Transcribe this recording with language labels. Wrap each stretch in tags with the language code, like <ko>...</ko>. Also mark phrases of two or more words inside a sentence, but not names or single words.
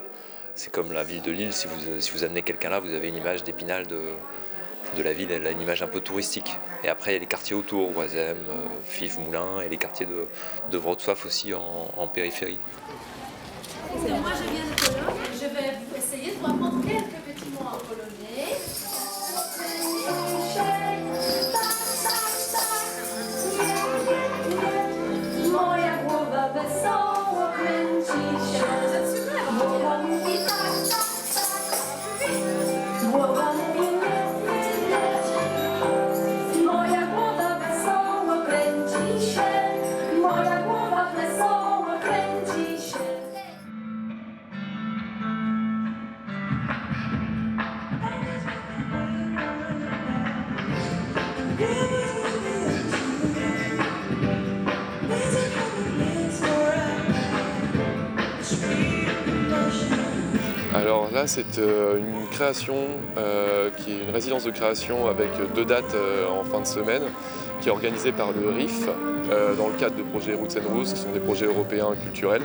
<fr>C'est comme la ville de Lille, si vous amenez quelqu'un là, vous avez une image d'Épinal de la ville, elle a une image un peu touristique. Et après, il y a les quartiers autour, Oisem, Fives-Moulins, et les quartiers de Wrocław aussi en périphérie. Moi, je viens de Pologne. Je vais essayer de vous apprendre quelques petits mots en polonais.</fr> <pl>Moja głowa wesoło kręci się. Głowa mówi tak, tak, tak. Głowa mówi moja głowa wesoło kręci się. Moja głowa wesoło kręci się.</pl> <fr>Alors là, c'est une création qui est une résidence de création avec 2 dates en fin de semaine, qui est organisée par le RIF dans le cadre de projets Roots and Roots, qui sont des projets européens culturels.</fr>